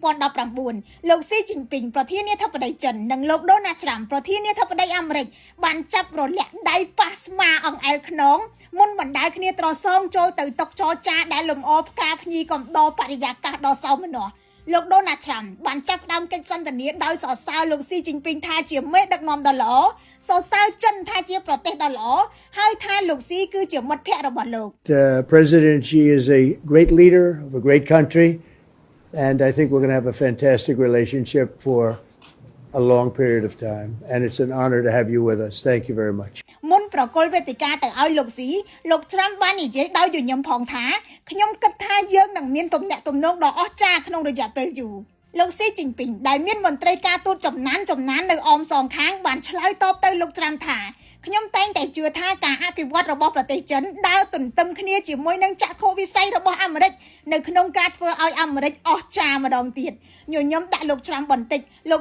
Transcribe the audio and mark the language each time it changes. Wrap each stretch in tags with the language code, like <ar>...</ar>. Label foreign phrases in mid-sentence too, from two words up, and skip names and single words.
<km>2019 លោកស៊ីជីនពីងប្រធានាធិបតីចិននិងលោកដូណាល់ត្រាំប្រធានាធិបតីអាមេរិកបានចាប់រលាក់ដៃប៉ះស្មាអង្អែលខ្នងមុនបណ្ដាលគ្នាត្រសងចូលទៅតុចរចាដែលលំអផ្កាភ្ញីកំដរបរិយាកាសដ៏សោមនស្សលោកដូណាល់ត្រាំបានចាប់ផ្ដើមកិច្ចសន្ទនាដោយសរសើរលោកស៊ីជីនពីងថាជាមេដឹកនាំដ៏ល្អសរសើរចិនថាជាប្រទេសដ៏ល្អហើយថាលោកស៊ីគឺជាមិត្តភក្តិរបស់លោក</km> <en>President Xi is a great leader of a great country and I think we're going to have a fantastic relationship for a long period of time and it's an honor to have you with us. Thank you very much.</en> <km>មុនប្រកុលវេទិកាទៅឲ្យលោកស៊ីលោកត្រាំបាននិយាយដោយញញឹមផងថាខ្ញុំគិតថាយើងនឹងមានទំនាក់ទំនងដ៏អស្ចារ្យក្នុងរយៈពេលយូរលោកស៊ីជីនពីងដែលមានមន្ត្រីការទូតចំណាននៅអមសងខាងបានឆ្លើយតបទៅលោកត្រាំថាខ្ញុំតែងតែជឿថាការអភិវឌ្ឍរបស់ប្រទេសចិនដើរទន្ទឹមគ្នាជាមួយនឹងចក្ខុវិស័យរបស់អាមេរិកនៅក្នុងការធ្វើឲ្យអាមេរិកអស្ចារ្យម្ដងទៀតញញឹមដាក់លោកត្រាំបន្តិចលោក</km>